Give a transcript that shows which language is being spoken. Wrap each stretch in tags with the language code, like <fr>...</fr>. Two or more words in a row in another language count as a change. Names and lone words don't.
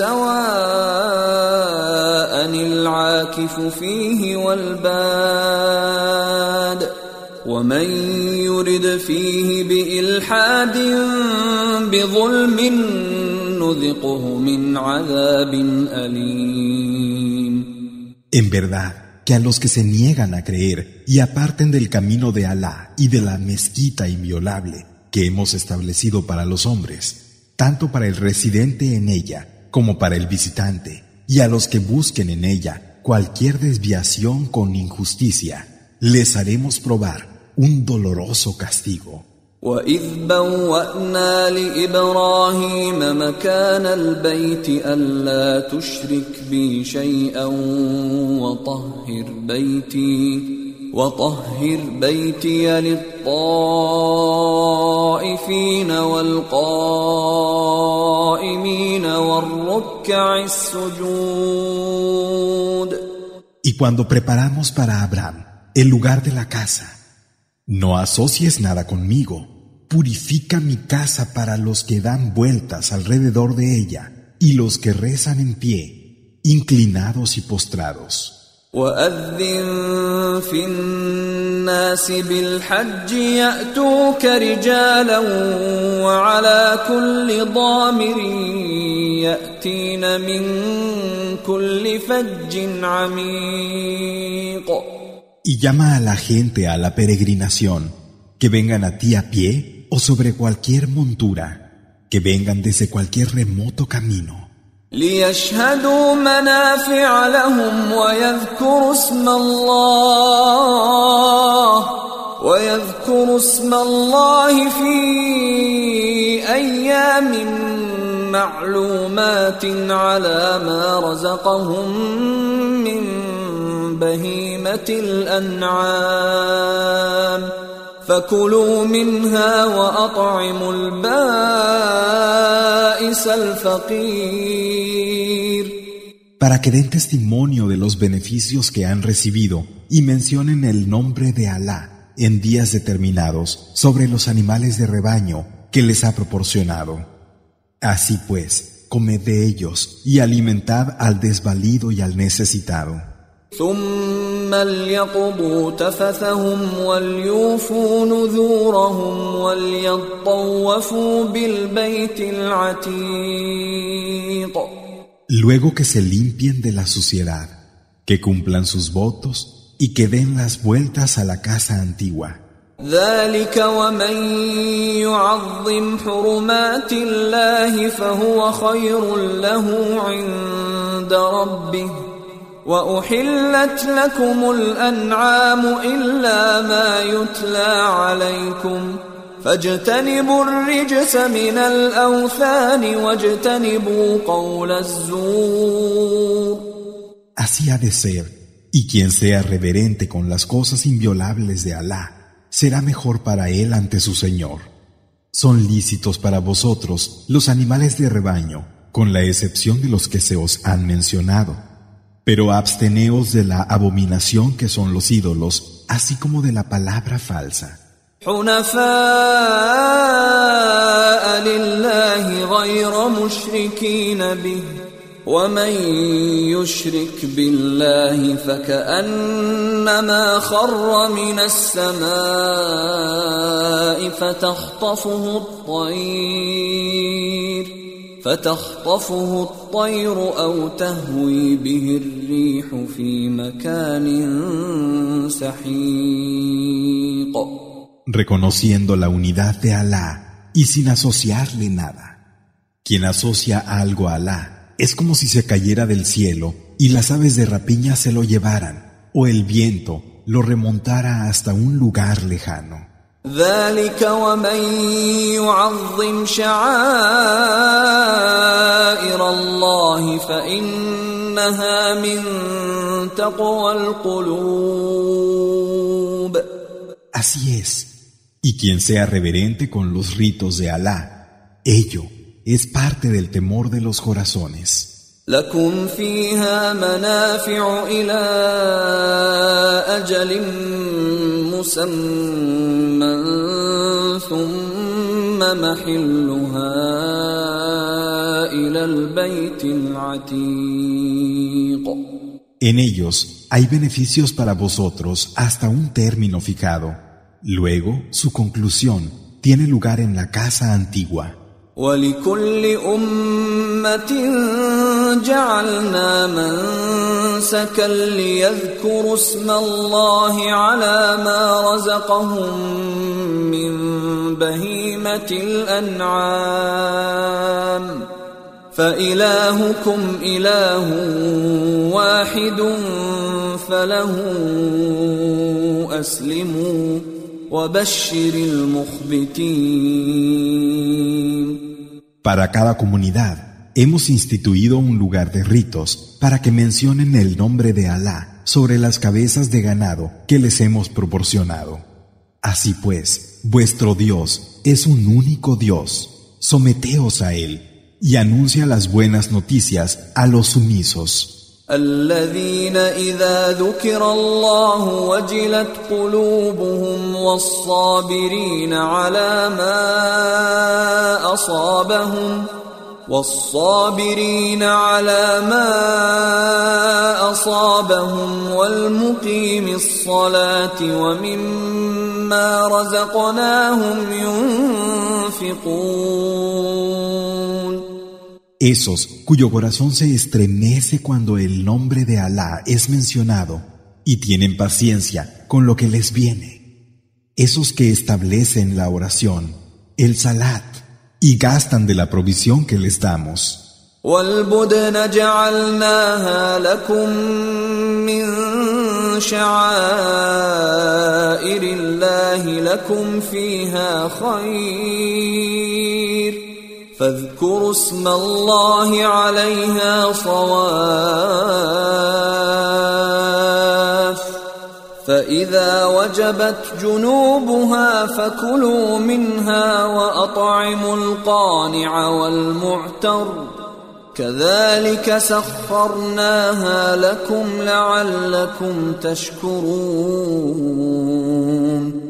<ar>سواء العاكف فيه والباد ومن يرد فيه بإلحاد بظلم نذقه من عذاب أليم.</ar> <es>En verdad, que a los que se niegan a creer y aparten del camino de Alá y de la mezquita inviolable que hemos establecido para los hombres, tanto para el residente en ella como para el visitante, y a los que busquen en ella cualquier desviación con injusticia, les haremos probar un doloroso castigo.</es> <ar>وَإِذْ بَوَّأْنَا لِإِبْرَاهِيمَ مَكَانَ الْبَيْتِ أَلَّا تُشْرِكْ بِي شَيْئًا وَطَهِّرْ بَيْتِيَ لِلطَّائِفِينَ وَالْقَائِمِينَ وَالرُّكَّعِ السُّجُودِ.</ar> <es>Y cuando preparamos para Abraham el lugar de la casa, no asocies nada conmigo. Purifica mi casa para los que dan vueltas alrededor de ella y los que rezan en pie, inclinados y postrados.</es> <ar>وَأَذِّن فِي النَّاسِ بِالْحَجِّ يَأْتُوكَ رِجَالًا وَعَلَى كُلِّ ضَامِرٍ يَأْتِينَ مِنْ كُلِّ فَجٍّ عَمِيقٍ.</ar> <es>Y llama a la gente a la peregrinación, que vengan a ti a pie o sobre cualquier montura, que vengan desde cualquier remoto camino.</es> <ar>لِيَشْهَدُوا مَنَافِعَ لَهُمْ وَيَذْكُرُوا اسْمَ اللَّهِ فِي أَيَّامٍ مَّعْلُومَاتٍ عَلَى مَا رَزَقَهُم مِّن بهيمة الأنعام فكلوا منها وأطعموا البائس الفقير.</ar> <es>Para que den testimonio de los beneficios que han recibido y mencionen el nombre de Alá en días determinados sobre los animales de rebaño que les ha proporcionado. Así pues, comed de ellos y alimentad al desvalido y al necesitado.</es> <ar>ثم ليقضوا تفثهم وليوفوا نذورهم وليطوفوا بالبيت العتيق.</ar> <es>Luego que se limpien de la suciedad, que cumplan sus votos y que den las vueltas a la casa antigua.</es> <ar>ذلك ومن يعظم حرمات الله فهو خير له عند ربه وأحلت لكم الأنعام إلا ما يتلى عليكم فاجتنبوا الرجس من الأوثان واجتنبوا قول الزور.</ar> <es>Así ha de ser, y quien sea reverente con las cosas inviolables de Alá será mejor para él ante su Señor. Son lícitos para vosotros los animales de rebaño, con la excepción de los que se os han mencionado. Pero absteneos de la abominación que son los ídolos, así como de la palabra falsa.</es> <ar>حنفاء لله غير مشركين به ومن يشرك بالله فكأنما خر من السماء فتخطفه الطير أو تهوي به الريح في مكان سحيق.</ar> <es>Reconociendo la unidad de Alá y sin asociarle nada. Quien asocia algo a Alá es como si se cayera del cielo y las aves de rapiña se lo llevaran, o el viento lo remontara hasta un lugar lejano.</es> <ar>ذلك ومن يعظم شعائر الله فإنها من تقوى القلوب.</ar> <es>Así es. Y quien sea reverente con los ritos de Alá, ello es parte del temor de los corazones.</es> <ar>لكم فيها منافع إلى أجل مسمى ثم محلها إلى البيت العتيق.</ar> <es>En ellos hay beneficios para vosotros hasta un término fijado. Luego, su conclusión tiene lugar en la casa antigua.</es> <ar>ولكل أمة جعلنا منسكا ليذكروا اسم الله على ما رزقهم من بهيمة الأنعام فإلهكم إله واحد فله أسلموا وبشر المخبتين.</ar> <es>Para cada comunidad hemos instituido un lugar de ritos para que mencionen el nombre de Alá sobre las cabezas de ganado que les hemos proporcionado. Así pues, vuestro Dios es un único Dios. Someteos a Él y anuncia las buenas noticias a los sumisos.</es> <ar>الذين إذا ذكر الله وجلت قلوبهم والصابرين على ما أصابهم والمقيم الصلاة ومما رزقناهم ينفقون.</ar> <es>Esos cuyo corazón se estremece cuando el nombre de Alá es mencionado y tienen paciencia con lo que les viene. Esos que establecen la oración, el salat, y gastan de la provisión que les damos.</es> <ar>وَالْبُدْنَ جَعَلْنَاهَا لَكُمْ مِنْ شَعَائِرِ اللَّهِ لَكُمْ فِيهَا خَيْرٌ فاذكروا اسم الله عليها صواف فإذا وجبت جنوبها فكلوا منها وأطعموا القانع والمعتر كذلك سخرناها لكم لعلكم تشكرون.</ar>